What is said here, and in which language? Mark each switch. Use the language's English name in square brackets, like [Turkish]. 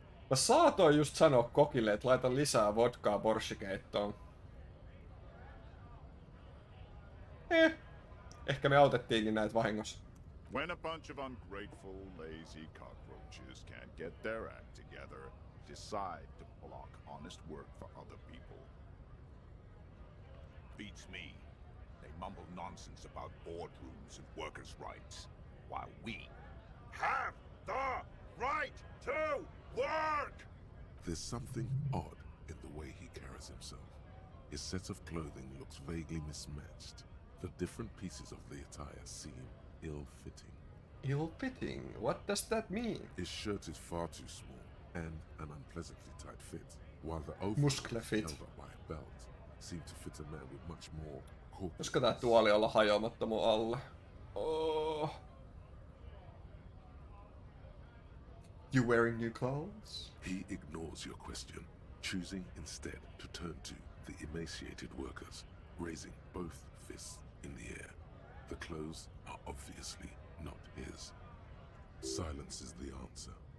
[Finnish] Mä saatoin just sanoa kokille, että laita lisää vodkaa borssikeittoon. Ehkä me autettiinkin näitä vahingossa. [English] When a bunch of ungrateful, lazy cockroaches can't get their act together, decide to block honest work for other people. Beats me. They mumble nonsense about boardrooms and workers' rights, while we have the right to work! There's something odd in the way he carries himself. His set of clothing looks vaguely mismatched. The different pieces of the attire seem ill-fitting. Ill-fitting? What does that mean? His shirt is far too small and an unpleasantly tight fit, while the Muscle overalls fit. held up by a belt seem to fit a man with much more corpulence. [Finnish] Koska tää tuoli olla hajoamatta mun alle? [English] Oh. You wearing new clothes? He ignores your question, choosing instead to turn to the emaciated workers, raising both fists in the air. The clothes are obviously not his. Silence is the answer.